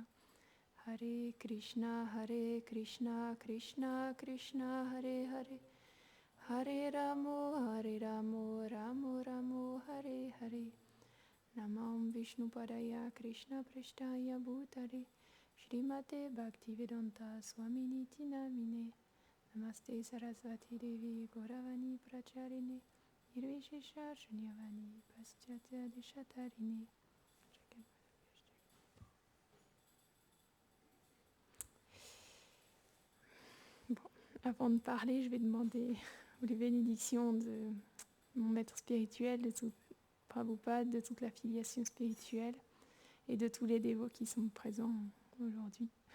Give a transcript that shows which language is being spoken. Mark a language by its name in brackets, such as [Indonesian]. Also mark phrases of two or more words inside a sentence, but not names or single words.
[Sanskrit] हरे कृष्ण कृष्ण कृष्ण हरे हरे हरे रामो रामो रामो हरे हरे नमं विष्णु पादाय कृष्ण प्रेष्ठाय भूतले श्रीमते भक्तिवेदान्त स्वामिनिति नामिने नमस्ते सारस्वते देवे गौरवाणी प्रचारिणे निर्विशेष शून्यवादि पाश्चात्य देशतारिणे. [French] Bon, avant de parler, je vais demander les bénédictions de mon maître spirituel, de tout Prabhupada, de toute la filiation spirituelle et de tous les dévots qui sont présents aujourd'hui.